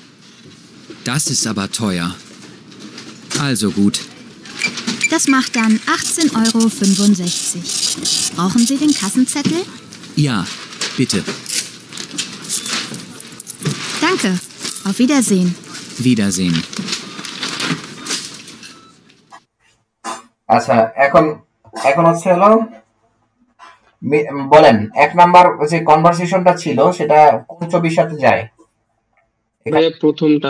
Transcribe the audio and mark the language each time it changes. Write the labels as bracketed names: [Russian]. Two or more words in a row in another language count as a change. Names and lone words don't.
[German] Das ist aber teuer. Also gut. Das macht dann 18,65 €. Brauchen Sie den Kassenzettel? Ja, bitte. Danke. Auf Wiedersehen. Wiedersehen. [Bangla] আচ্ছা এখন এখন হচ্ছে হলো বলেন 1 নাম্বার যে কনভারসেশনটা ছিল সেটা কোন ছবির সাথে যায়? ভাই প্রথমটা।